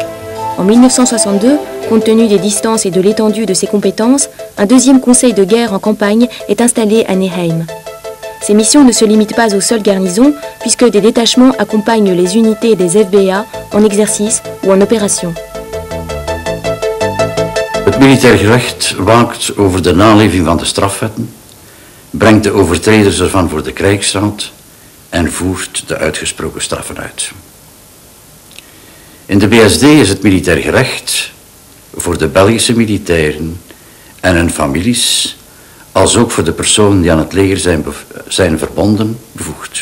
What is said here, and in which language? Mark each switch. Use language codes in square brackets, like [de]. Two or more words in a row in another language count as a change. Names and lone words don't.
[fr] En 1962, compte tenu des distances et de l'étendue de ses compétences, un deuxième conseil de guerre en campagne est installé à Neheim. Ces missions ne se limitent pas aux seules garnisons, puisque des détachements accompagnent les unités des FBA en exercice ou en opération. [nl] Het militair gerecht waakt over de naleving van de strafwetten, brengt de overtreders ervan voor de krijgsraad en voert de uitgesproken straffen uit. In de BSD is het militair gerecht voor de Belgische militairen en hun families, als ook voor de personen die aan het leger zijn verbonden, bevoegd.